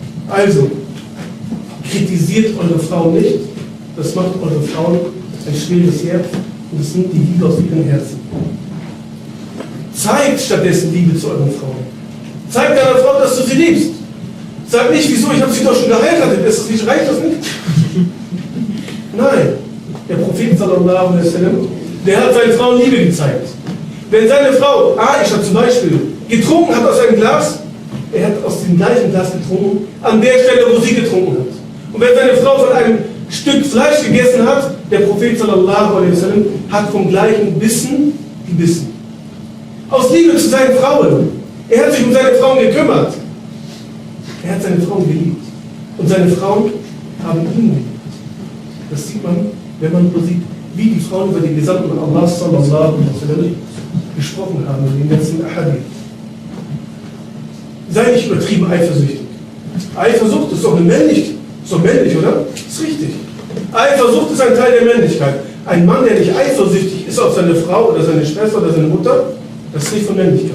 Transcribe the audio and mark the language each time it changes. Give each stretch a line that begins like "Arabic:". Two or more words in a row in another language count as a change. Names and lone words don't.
German: Also, kritisiert eure Frauen nicht, das macht eure Frauen ein schweres Herz und es nimmt die Liebe aus ihren Herzen. Zeigt stattdessen Liebe zu euren Frauen. Zeig deiner Frau, dass du sie liebst. Sag nicht, wieso, ich habe sie doch schon geheiratet, ist das nicht, reicht das nicht? Nein, der Prophet
Arabic: sallallahu alaihi wasallam,
German: der hat seinen Frauen Liebe gezeigt. Wenn seine Frau, Aisha zum Beispiel, getrunken hat aus einem Glas, er hat aus dem gleichen Glas getrunken, an der Stelle, wo sie getrunken hat. Und wenn seine Frau von einem Stück Fleisch gegessen hat, der Prophet
Arabic: sallallahu alaihi wasallam
German: hat vom gleichen Bissen gebissen. Aus Liebe zu seinen Frauen. Er hat sich um seine Frauen gekümmert. Er hat seine Frauen geliebt. Und seine Frauen haben ihn geliebt. Das sieht man, wenn man so sieht, wie die Frauen über den Gesandten Allah
Arabic: sallallahu alaihi wasallam
German: gesprochen haben in den letzten Ahadith. Sei nicht übertrieben eifersüchtig. Eifersucht ist doch männlich, oder? Ist richtig. Eifersucht ist ein Teil der Männlichkeit. Ein Mann, der nicht eifersüchtig ist auf seine Frau oder seine Schwester oder seine Mutter, das ist nicht von Männlichkeit.